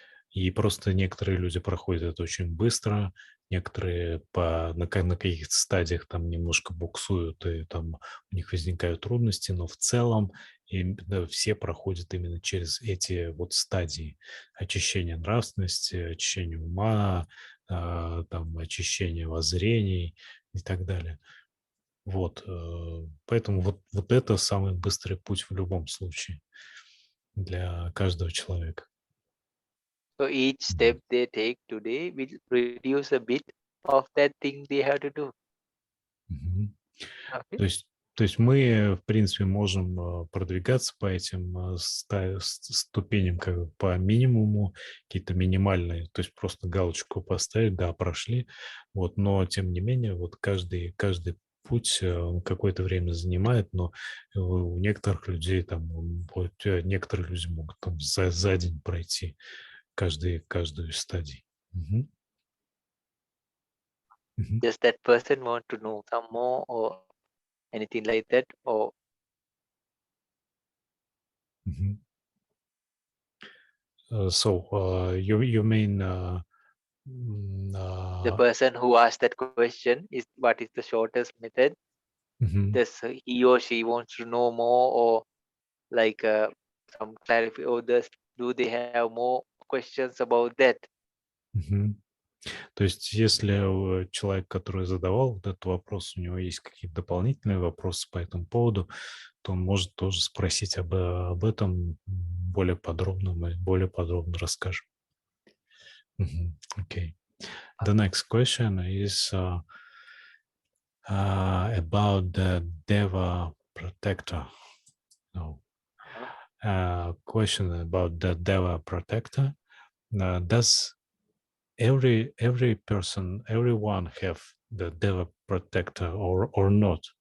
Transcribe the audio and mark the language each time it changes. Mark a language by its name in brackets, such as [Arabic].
[Russian] И просто некоторые люди проходят это очень быстро, некоторые на каких-то стадиях там немножко буксуют, и там у них возникают трудности, но в целом да, все проходят именно через эти вот стадии очищения нравственности, очищения ума, там, очищения воззрений и так далее. Вот, поэтому вот это самый быстрый путь в любом случае для каждого человека. [English] So each Мгм. step they take today will reduce a bit of that thing they have to do. Мгм. Okay. [Russian] То есть, то есть мы, в принципе, можем продвигаться по этим ступеням как бы по минимуму, какие-то минимальные, то есть просто галочку поставить, да, прошли, вот, но тем не менее, вот каждый путь он какое-то время занимает, но у некоторых людей там, вот, некоторые люди могут там за день пройти каждую из стадий. Мгм. Мгм. [English] Does that person want to know some more or anything like that? Or Мгм. So you mean Mm, the uh, person who asked that question is what is the shortest method? mhm, Does he or she wants to know more or like some clarify or do they have more questions about that? мгм. [Russian] То есть, если человек, который задавал вот этот вопрос, у него есть какие-то дополнительные вопросы по этому поводу, то он может тоже спросить об этом более подробно, мы более подробно расскажем. Мгм. Okay. [English] The next question is about the Deva protector. No. Uh, Question about the Deva protector. Does every person, everyone have the Deva protector or not?